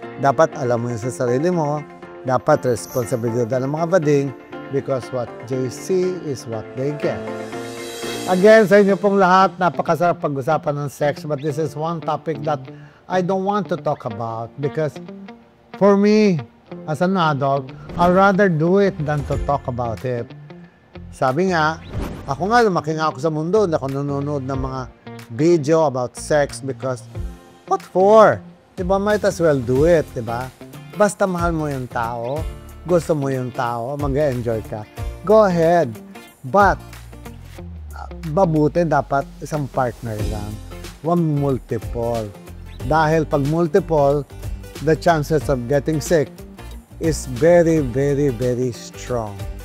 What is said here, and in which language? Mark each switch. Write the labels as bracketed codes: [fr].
[tl] Dapat alam mo yun sa sarili mo, dapat responsibilidad ng mga bading, [en] because what they see is what they get. Again, [tl] sa inyo pong lahat, napakasarap pag-usapan ng sex, [en] but this is one topic that I don't want to talk about because for me, as an adult, I'd rather do it than to talk about it. [tl] Sabi nga, ako nga, lumaki nga ako sa mundo, na ako nanonood ng mga video [en] about sex because what for? Diba, might as well do it, diba? [tl] Basta mahal mo yung tao, gusto mo yung tao, mag-enjoy ka, [en] go ahead. [tl] But, mabuti dapat isang partner lang, huwag multiple. Dahil pag [en] multiple, the chances of getting sick is very, very, very strong.